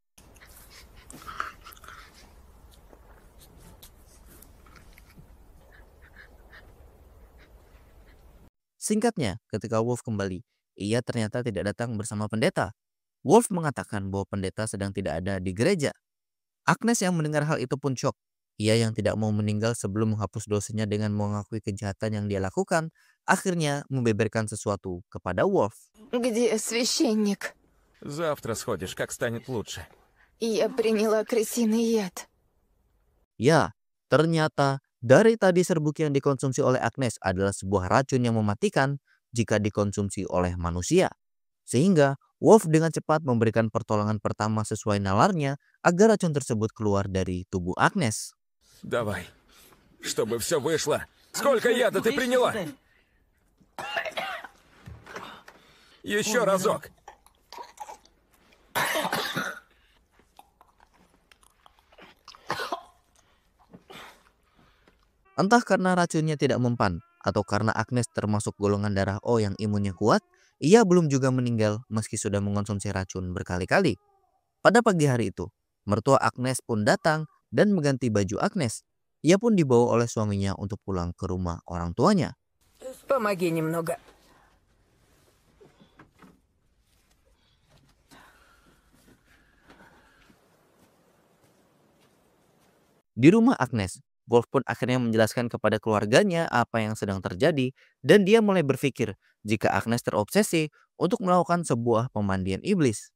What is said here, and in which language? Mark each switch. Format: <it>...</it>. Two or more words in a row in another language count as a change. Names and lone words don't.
<id>Singkatnya, ketika Wolf kembali, ia ternyata tidak datang bersama pendeta. Wolf mengatakan bahwa pendeta sedang tidak ada di gereja. Agnes yang mendengar hal itu pun shock. Ia yang tidak mau meninggal sebelum menghapus dosanya dengan mengakui kejahatan yang dia lakukan, akhirnya membeberkan sesuatu kepada Wolf.</id> <ru>Где священник? Завтра сходишь, как станет лучше. Я приняла крысиный яд.</ru> <id>Ya, ternyata dari tadi serbuk yang dikonsumsi oleh Agnes adalah sebuah racun yang mematikan jika dikonsumsi oleh manusia. Sehingga Wolf dengan cepat memberikan pertolongan pertama sesuai nalarnya agar racun tersebut keluar dari tubuh Agnes.</id> <ru>Давай, чтобы все вышло. Сколько яда ты приняла? Еще разок.</ru> <id>Entah karena racunnya tidak mempan atau karena Agnes termasuk golongan darah O yang imunnya kuat, ia belum juga meninggal meski sudah mengonsumsi racun berkali-kali. Pada pagi hari itu, mertua Agnes pun datang dan mengganti baju Agnes. Ia pun dibawa oleh suaminya untuk pulang ke rumah orang tuanya.</id> <ru>Помоги немного.</ru> <id>Di rumah Agnes, Wolf pun akhirnya menjelaskan kepada keluarganya apa yang sedang terjadi dan dia mulai berpikir jika Agnes terobsesi untuk melakukan sebuah pemandian iblis.</id>